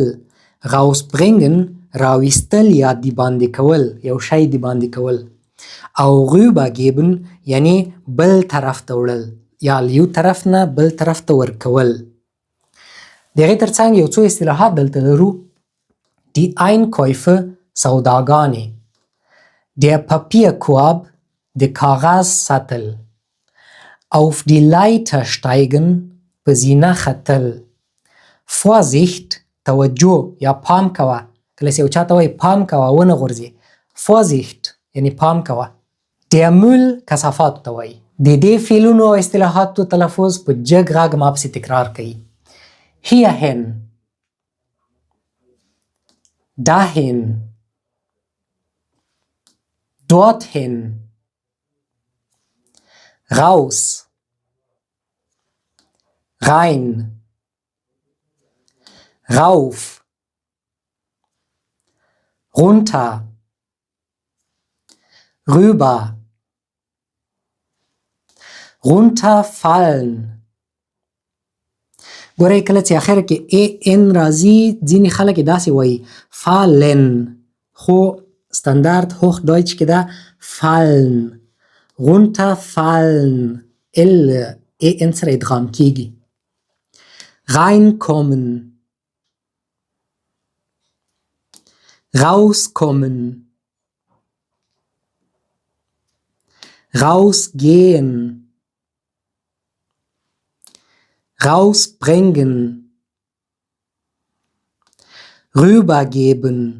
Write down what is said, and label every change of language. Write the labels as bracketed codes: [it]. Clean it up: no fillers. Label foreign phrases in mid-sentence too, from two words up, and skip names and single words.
[ps] rausbringen راویستل یا د باندې کول، یو شی د باندې کول. او rübergeben یعنی بل طرف ته وړل یا یو طرف نه بل طرف ته ورکول. د هغې ترڅنګ یو څو اصطلاحات دلته لرو. [de] Die Einkäufe سوداګانې. Der Papierkorb [ps] د کاغذ سطل. [de] Auf die Leiter steigen [ps] په زینه ختل. Vorsicht توجه یا پام کوه. کله چې یو چاته وایي پام کوه ونه غورځې. Vorsicht یعنی پام کوه. [de] Der Müll [ps] کثافاتو ته وایي. د دې فعلونو او اصطلاحاتو تلفظ په جګ غږ ما پسې تکرار کوي. [de] hierhin dahin dorthin raus rein rauf runter rüber runterfallen. [ps] ګورئ کله چې اخر کې ان راځي ځینې خلک یې داسې وایي fallen، خو ستاندارد هوخ ډایچ کې ده fallen. runterfallen ان سره ادغام کېږي. [de] reinkommen rauskommen rausgehen rausbringen rübergeben.